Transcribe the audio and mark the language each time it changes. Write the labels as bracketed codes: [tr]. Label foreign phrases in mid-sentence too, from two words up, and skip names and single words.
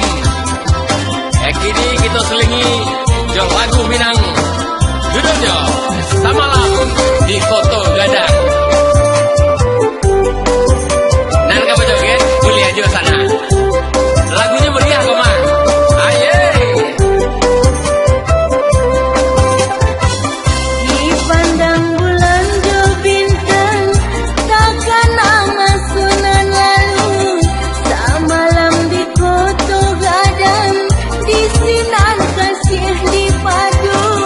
[id] Kini kita selingi jo lagu Minang. Judulnya Samalam di Foto Gadang. Nah, kamu joget, kuliah juga sana. Lagunya meriah kok, Mak. Aye. [min] Dipandang bulan jo bintang, takkan nama sunan lalu. Samalam di Foto Gadang, di sinar kasih dipadu.